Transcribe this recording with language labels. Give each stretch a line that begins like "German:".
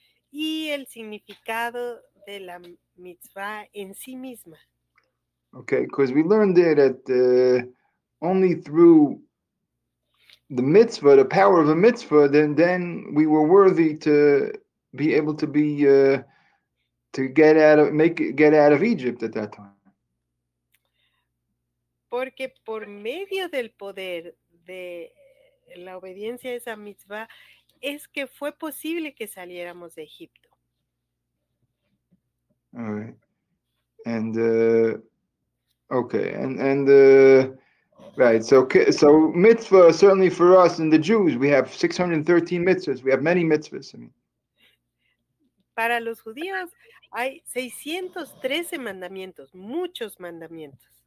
Spanish: y el significado de la mitzvah en sí misma.
English: Okay, because we learned there that only through the mitzvah, the power of a mitzvah, then we were worthy to be able to be to get out of Egypt at that time.
Spanish: Porque por medio del poder de la obediencia a esa mitzvah es que fue posible que saliéramos de Egipto.
English: All right, and okay, and right. So mitzvah, certainly for us and the Jews, we have 613 mitzvahs. We have many mitzvahs. I mean,
Spanish: para los judíos hay 613 mandamientos, muchos mandamientos.